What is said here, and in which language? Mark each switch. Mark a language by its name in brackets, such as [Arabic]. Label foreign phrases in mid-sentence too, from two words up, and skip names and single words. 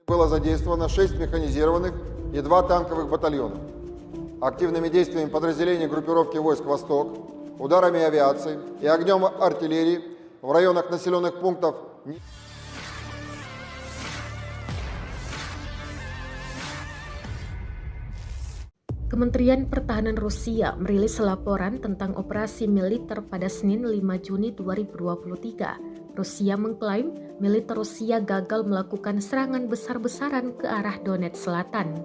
[Russian] было задействовано 6 механизированных и 2 танковых батальона. Активными действиями подразделений группировки войск «Восток», ударами авиации и огнем артиллерии в районах населенных пунктов [Indonesian] Kementerian Pertahanan Rusia merilis laporan tentang operasi militer pada Senin 5 Juni 2023. Rusia mengklaim militer Rusia gagal melakukan serangan besar-besaran ke arah Donetsk Selatan.